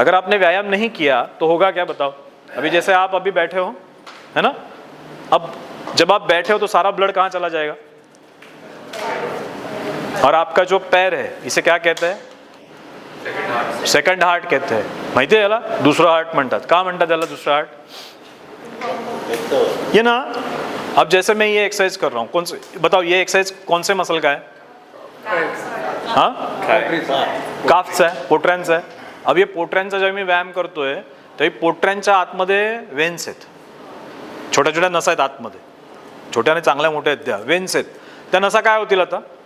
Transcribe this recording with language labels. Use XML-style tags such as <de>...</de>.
<hi>अगर आपने व्यायाम नहीं किया तो होगा क्या बताओ? अभी जैसे आप अभी बैठे हो, है ना, अब जब आप बैठे हो तो सारा ब्लड कहाँ चला जाएगा? और आपका जो पैर है इसे क्या कहते हैं? सेकंड हार्ट कहते हैं.</hi> <mr>माहिती आहे याला? दुसरं हार्ट म्हणतात. का म्हणतात याला दुसरं हार्ट?</mr> <hi>ये ना, अब जैसे मैं ये एक्सरसाइज कर रहा हूँ, कौन से बताओ, ये एक्सरसाइज कौन से मसल का है?</hi> <mr>हाँ, काफचा आहे, पोटऱ्यांचा आहे.</mr> <hi>अब ये</hi> <mr>पोटऱ्यांचा जेव्हा मी व्यायाम करतोय तर पोटऱ्यांच्या आतमध्ये वेन्स आहेत, छोट्या छोट्या नसा आहेत आतमध्ये, छोट्या आणि चांगल्या मोठ्या आहेत त्या वेन्स आहेत. त्या नसा काय होतील आता?</mr>